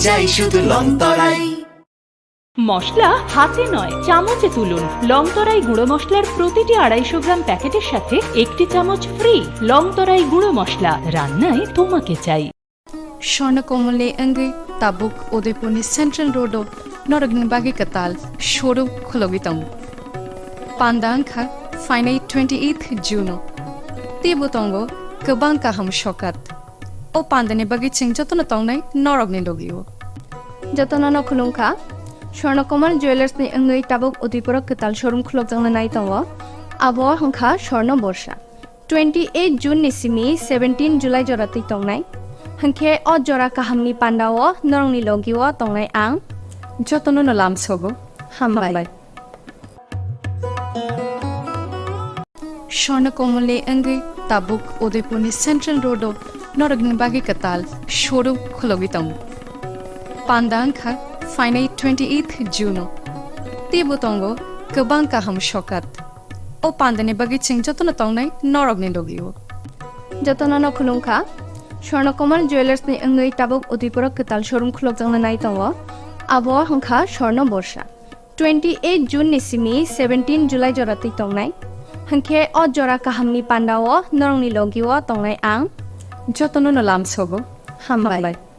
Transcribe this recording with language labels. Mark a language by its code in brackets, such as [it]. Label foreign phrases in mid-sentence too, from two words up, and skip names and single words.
[bn] চাই শুধু লংতরাই। মশলা হাতে নয় চামচে তুলুন। লংতরাই গুঁড়ো মশলার প্রতিটি 250 গ্রাম প্যাকেটের সাথে 1টি চামচ ফ্রি। লংতরাই গুঁড়ো মশলা, রান্নায় তোমাকে চাই। [trp] স্বর্ণকমলে অঙ্গে তাবুক উদয়পুরনি সেন্ট্রাল রোডো নরগনি বাগি কাতাল শোরু খলগিতং পান্দাংখা ফাইনাই 28 জুন তেবুতঙ্গ গোবাং কাহাম সকাত ও পান্দানি বাগি চিং যতন তংনাই নরগনি লগিও जतना नखुलुंखा स्वर्णकमल ज्वेलर्स नि अंगै ताबुक उदयपुर कताल शोरूम खुलकजंना नाय दङ आबहावा हंखा स्वर्ण बर्षा 28 जुन निसिमि 17 जुलाइ जराति तंनाय हंखे अ जरा काहामनि पान्डाव नरंनि लगिव तंनाय आं যতন নলাম সগো हामबाय। স্বর্ণকমলে অঙ্গে তাবুক উদয়পুরনি সেন্ট্রাল রোডো নরগনি বাগি কাতাল শোরু খলগিতং পান্দাংখা ফাইনাই 28 জুন তেবুতঙ্গ গোবাং কাহাম সকাত ও পান্দানি বাগি চিং যতন তংনাই নরগনি লগিও जतना नखुलुंखा स्वर्णकमल ज्वेलर्स नि अंगै ताबुक उदयपुर कताल शोरूम खुलकजंना नाय दङ आबहावा हंखा स्वर्ण बर्षा 28 जुन निसिमि 17 जुलाइ जराति तंनाय हंखे अ जरा काहामनि पान्डाव नरंनि लगिव तंनाय आं যতন নলাম সগো हामबाय।